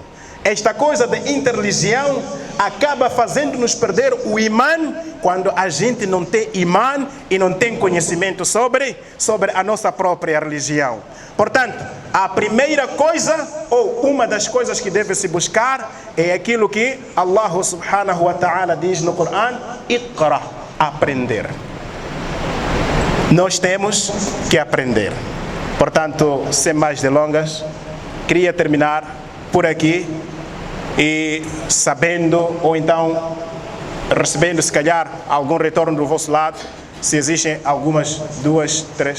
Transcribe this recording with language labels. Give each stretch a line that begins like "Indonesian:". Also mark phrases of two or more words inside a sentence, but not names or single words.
Portuguese: Esta coisa de interreligião acaba fazendo-nos perder o imã quando a gente não tem imã e não tem conhecimento sobre a nossa própria religião. Portanto, a primeira coisa, ou uma das coisas que deve se buscar, é aquilo que
Arabic: الله سبحانه وتعالى
Portuguese: diz no Coran: Iqra, aprender. Nós temos que aprender. Portanto, sem mais delongas, queria terminar por aqui e sabendo, ou então recebendo se calhar algum retorno do vosso lado, se existem algumas 2, 3.